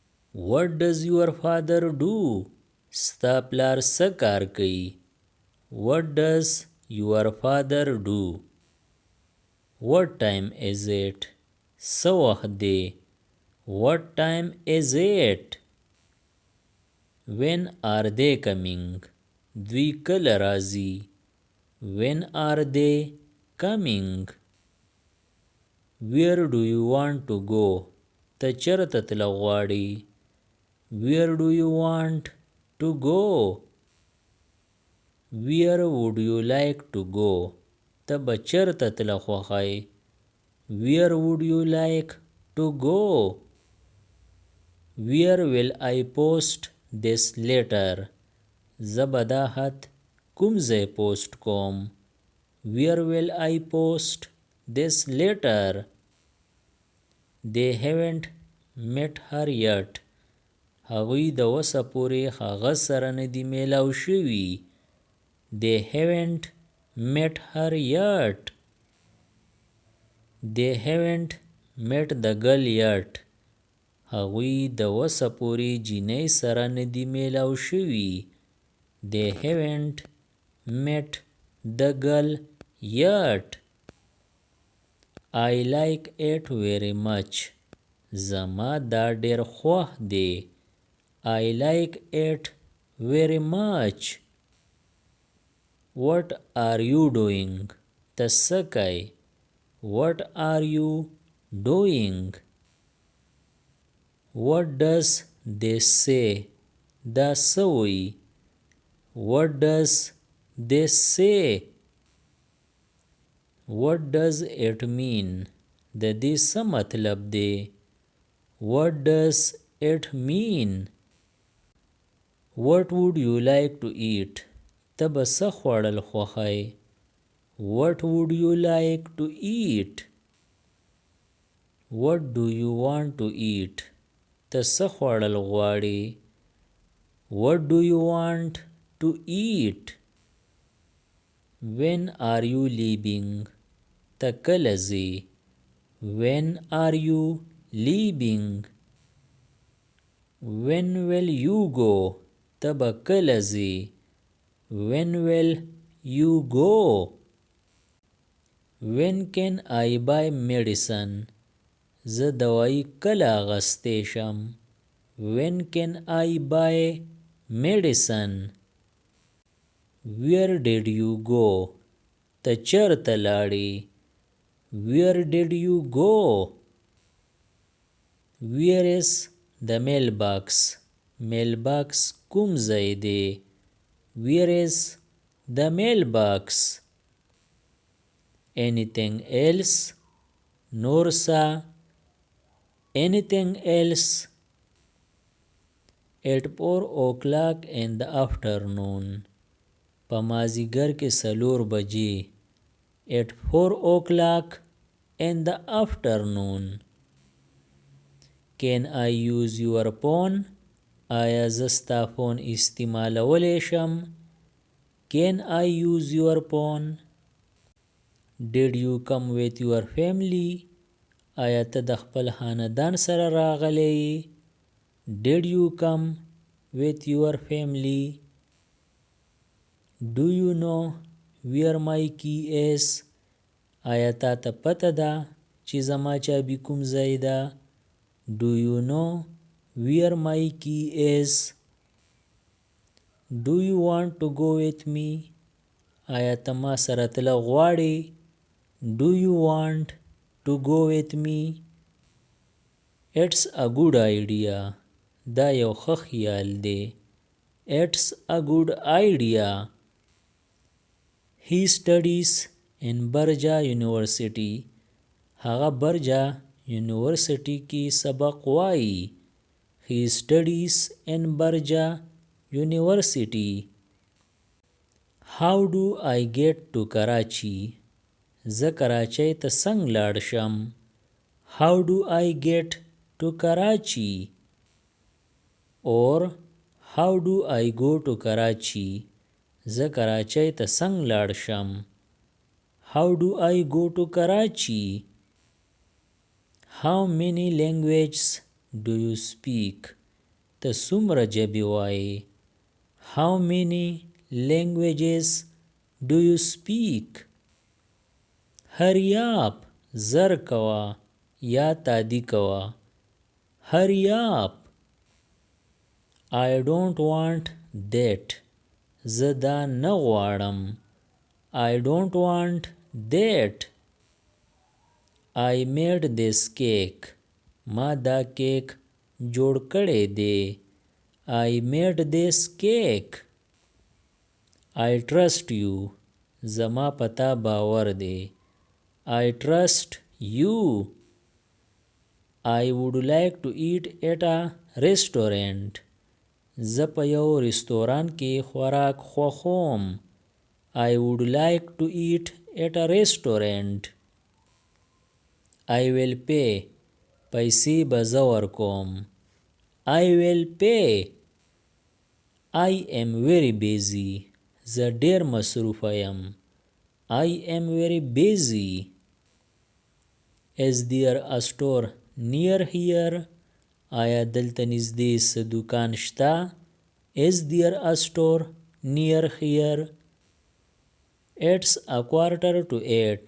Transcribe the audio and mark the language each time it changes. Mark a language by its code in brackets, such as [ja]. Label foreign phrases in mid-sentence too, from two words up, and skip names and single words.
[en] What does your father do? [ps] ستا پلار څه کار کوي؟ [en] What does your father do? What time is it? [ps] څه وخت دی؟ [en] What time is it? When are they coming? [ps] دوی کله راځي؟ [en] When are they coming? Where do you want to go? [ps] ته چېرته تلل غواړې؟ [en] Where do you want to go? Where would you like to go? [ps] ته به چېرته تلل خوښوې؟ [en] Where would you like to go? Where will I post this letter? [ps] زه به دا خط کوم ځای پوسټ کوم؟ [en] Where will I post this letter? They haven't met her yet. [ps] هغوی د اوسه پورې هغه سره نه دي میلاو شوي. [en] They haven't met her yet. They haven't met the girl yet. [ps] هغوی د اوسه پورې جینۍ سره نه دي میلاو شوي. [en] They haven't met the girl yet. I like it very much. [ps] زما دا ډېر خوښ دی. [en] I like it very much. What are you doing? [ps] ته څه کوې؟ [en] What are you doing? What does this say? [ps] دا څه وایي؟ [en] What does this say? What does it mean? [ps] د دې څه مطلب دی؟ [en] What does it mean? What would you like to eat? [ps] ته به څه خوړل خوښوې؟ [en] What would you like to eat? What do you want to eat? [ps] ته څه خوړل غواړې؟ [en] What do you want to eat? When are you leaving? [ps] ته کله ځې؟ [en] When are you leaving? When will you go? [ps] ته به کله ځې؟ [en] When will you go? When can I buy medicine? [ps] زه دوايي کله اخیستی شم؟ [en] When can I buy medicine? Where did you go? [ps] ته چېرته لاړې؟ [en] Where did you go? Where is the mailbox? [ps] mailbox کوم ځای دی؟ [en] Where is the mailbox? Anything else? [ps] نور څه؟ [en] Anything else? At 4 o'clock in the afternoon. [ps] په مازدیګر کې 4 بجې. [en] At 4 o'clock in the afternoon. Can I use your phone? [ps] آیا زه ستا فون استعمالولی شم؟ [en] Can I use your phone? Did you come with your family? [ps] آیا ته د خپل خاندان سره راغلی یې؟ [en] Did you come with your family? Do you know where my key is? [ps] آیا تا ته پته ده چې زما چابي کوم ځای ده؟ [en] Do you know where my key is? Do you want to go with me? [ps] آیا ته ما سره تلل غواړې؟ [en] Do you want to go with me? It's a good idea. [ps] دا یو ښه خیال دی. [en] It's a good idea. He studies in Barja University. [ps] هغه برجا یونیورسټي کې سبق وایي. [en] He studies in Barja University. How do I get to Karachi? [ps] زه کراچۍ ته څنګه لاړ شم؟ [en] How do I get to Karachi? Or how do I go to Karachi? [ps] زه کراچۍ ته څنګه لاړ شم؟ [en] How do I go to Karachi? How many languages do you speak? [ps] ته څومره ژبې وایې؟ [en] How many languages do you speak? Hurry up, [ps] زر کوه یا تادی کوه. [en] Hurry up. I don't want that. [ps] زه دا نه غواړم. [en] I don't want that. I made this cake. [ps] ما دا کیک جوړ کړی دی. [en] I made this cake. I trust you. [ps] زما پتا باور دی. [en] I trust you. I would like to eat at a restaurant. [ps] زه په یو رستوران کې خوراک خوښوم. [en] I would like to eat at a restaurant. I will pay. [ps] پیسې به زه ورکوم. [en] I will pay. I am very busy. [ps] زه ډیر مصروفه یم. [en] I am very busy. Is there a store near here? [ps] آیا دلته نږدې څه دکان شته؟ [en] Is there a store near here? It's 7:45.